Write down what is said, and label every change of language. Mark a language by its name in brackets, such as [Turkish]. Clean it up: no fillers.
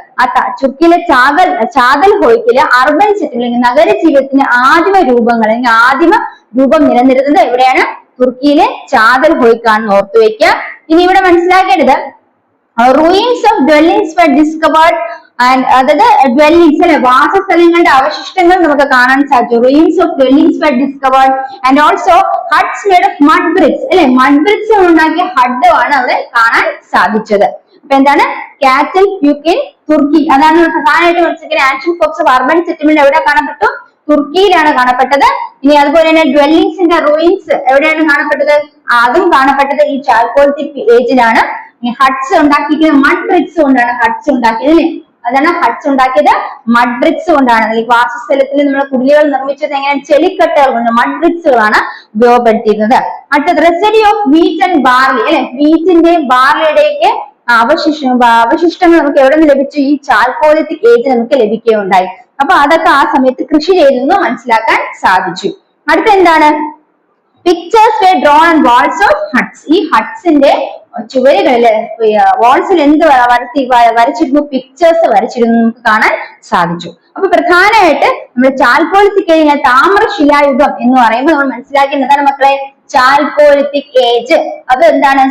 [Malayalam] ആ തുർക്കിയിലെ ചാതൽ ഹൊയ്ക്കിലെ urban settlement നഗര ജീവിതത്തിന്റെ ആദിമ രൂപങ്ങൾ അല്ലെങ്കിൽ ആദിമ രൂപം നിലനിരുന്നത് എവിടെയാണ്? തുർക്കിയിലെ ചാതൽ ഹൊയ്ക്കാണെന്ന് ഓർത്തു വെക്കുക. ഇനി ഇവിടെ മനസ്സിലാക്കേണ്ടത് [English] ruins of dwellings were discovered and [Malayalam] അതായത് dwellings അല്ലെ വാസസ്ഥലങ്ങളുടെ അവശിഷ്ടങ്ങൾ നമുക്ക് കാണാൻ സാധിച്ചു. [English] ruins of dwellings were discovered and also huts made of mud bricks [Malayalam] അല്ലെ മഡ് ബ്രിക്സ് ഉണ്ടാക്കിയ ഹഡ് ആണ് അവിടെ കാണാൻ സാധിച്ചത്. അപ്പൊ എന്താണ്? കാറ്റൽ ഹൊയ്ക്ക് തുർക്കി. അതാണ് പ്രധാനമായിട്ട് മനസ്സിലാക്കിയ [English] ancient forms of urban settlement [Malayalam] എവിടെ കാണപ്പെട്ടു? തുർക്കിയിലാണ് കാണപ്പെട്ടത്. ഇനി അതുപോലെ തന്നെ ഡ്വെല്ലിങ്സിന്റെ റൂയിൻസ് എവിടെയാണ് കാണപ്പെട്ടത്? അതും കാണപ്പെട്ടത് ഈ ചാൽക്കോലിത്തിക് ഏജിലാണ്. ഹട്ട്സ് ഉണ്ടാക്കിയിരിക്കുന്നത് മഡ് ബ്രിക്സ് കൊണ്ടാണ് ഹട്ട്സ് ഉണ്ടാക്കിയത് അല്ലെ. അതാണ് ഹട്ട്സ് ഉണ്ടാക്കിയത് മഡ് ബ്രിക്സ് കൊണ്ടാണ്. ഈ വാസസ്ഥലത്തിൽ നമ്മൾ കുടിലുകൾ നിർമ്മിച്ചത് എങ്ങനെ? ചെളിക്കട്ടകൾ കൊണ്ട് മഡ് ബ്രിക്സുകളാണ് ഉപയോഗപ്പെടുത്തിയിരുന്നത്. അടുത്തത് [English] residue of wheat and barley [Malayalam] അല്ലെ വീറ്റിന്റെയും ബാർലിയുടെയൊക്കെ അവശിഷ്ടങ്ങൾ നമുക്ക് എവിടെ നിന്ന് ലഭിച്ചു? ഈ ചാൽക്കോലിത്തിക് ഏജ് നമുക്ക് ലഭിക്കുകയുണ്ടായി. അപ്പൊ അതൊക്കെ ആ സമയത്ത് കൃഷി ചെയ്തെന്ന് മനസ്സിലാക്കാൻ സാധിച്ചു. അടുത്ത എന്താണ്? [English] Pictures were drawn on walls of huts. [Malayalam] ഈ ഹട്ട്സിന്റെ ചുവരുകളില് വാൾസിൽ എന്ത് വരച്ചിരുന്നു? പിക്ചേഴ്സ് വരച്ചിരുന്നു നമുക്ക് കാണാൻ സാധിച്ചു. അപ്പൊ പ്രധാനമായിട്ട് നമ്മൾ ചാൽക്കോലിത്തിക് ഏജ്, താമ്രശിലായുഗം എന്ന് പറയുമ്പോൾ നമ്മൾ മനസ്സിലാക്കേണ്ടതാണ് മക്കളെ, ചാൽക്കോലിത്തിക് ഏജ് അത് എന്താണ്?